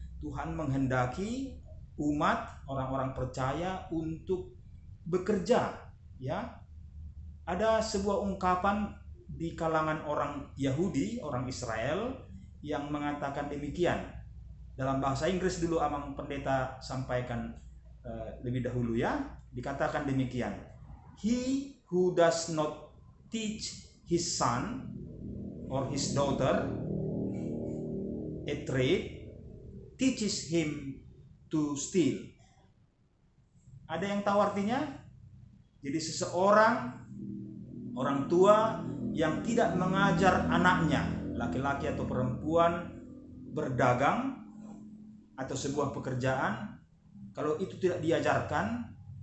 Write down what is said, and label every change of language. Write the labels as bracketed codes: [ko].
[id] Tuhan menghendaki umat, orang-orang percaya untuk bekerja ya. Ada sebuah ungkapan di kalangan orang Yahudi, orang Israel, yang mengatakan demikian. Dalam bahasa Inggris dulu Amang Pendeta sampaikan lebih dahulu ya. Dikatakan demikian: [en] He who does not teach his son or his daughter a trade teaches him to steal. [id] Ada yang tahu artinya? Jadi seseorang, orang tua yang tidak mengajar anaknya, laki-laki atau perempuan, berdagang atau sebuah pekerjaan, kalau itu tidak diajarkan,